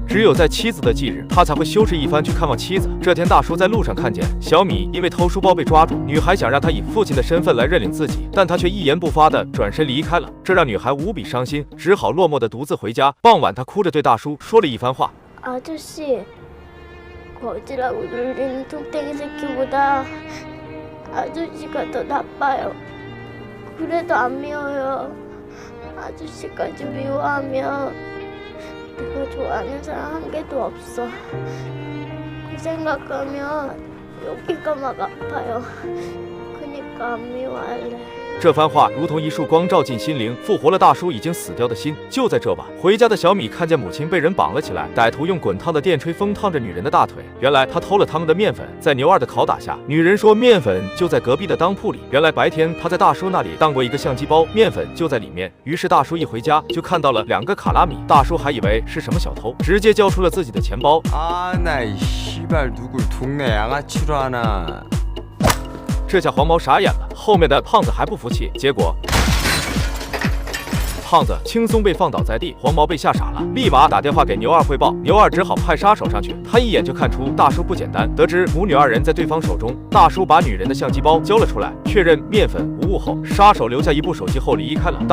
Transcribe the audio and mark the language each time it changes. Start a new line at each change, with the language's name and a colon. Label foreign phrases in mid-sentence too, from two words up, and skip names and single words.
Chinese: 只有在妻子的忌日，他才会收拾一番去看望妻子。这天，大叔在路上看见小米因为偷书包被抓住，女孩想让他以父亲的身份来认领自己，但他却一言不发地转身离开了，这让女孩无比伤心，只好落寞地独自回家。傍晚，她哭着对大叔说了一番话。
Korean: 아저씨, 거지라고 놀리는 뚱땡이 새끼보다 아저씨가 더 나빠요. 그래도 안 미워요. 아저씨까지 미워하면 내가 좋아하는 사람 한 개도 없어. 그 생각하면 여기가 막 아파요. 그니까 안 미워할래.
Chinese: 这番话如同一束光照进心灵，复活了大叔已经死掉的心。就在这晚，回家的小米看见母亲被人绑了起来，歹徒用滚烫的电吹风烫着女人的大腿。原来他偷了他们的面粉，在牛二的拷打下，女人说面粉就在隔壁的当铺里。原来白天他在大叔那里当过一个相机包，面粉就在里面。于是大叔一回家就看到了2个卡拉米，大叔还以为是什么小偷，直接交出了自己的钱包。
Korean: 나 이 씨발 누굴 동네 양아치로 하나.
Chinese: 这下黄毛傻眼了，后面的胖子还不服气，结果胖子轻松被放倒在地，黄毛被吓傻了，立马打电话给牛二汇报。牛二只好派杀手上去，他一眼就看出大叔不简单。得知母女2人在对方手中，大叔把女人的相机包交了出来，确认面粉无误后，杀手留下一部手机后离开了。